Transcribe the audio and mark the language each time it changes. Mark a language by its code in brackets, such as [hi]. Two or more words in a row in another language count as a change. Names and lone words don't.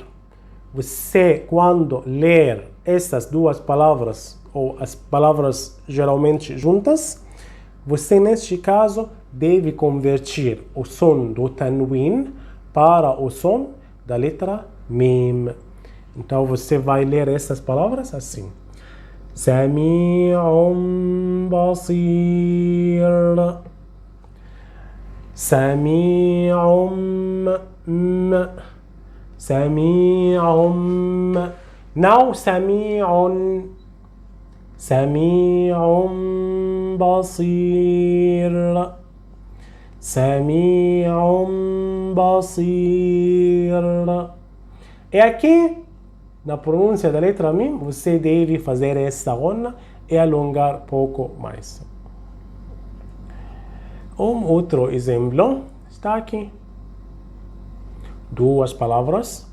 [pt] Você, quando ler essas duas palavras, ou as palavras geralmente juntas, você, neste caso, deve converter o som do tanwin para o som da letra mim. Então, você vai ler essas palavras assim. [ar] سميع بصير. سميع سميع. Não سميع سميع بصير. سميع بصير. [pt] E aqui, na pronúncia da letra mim, você deve fazer essa rona e alongar pouco mais. Outro exemplo está aqui. Duas palavras.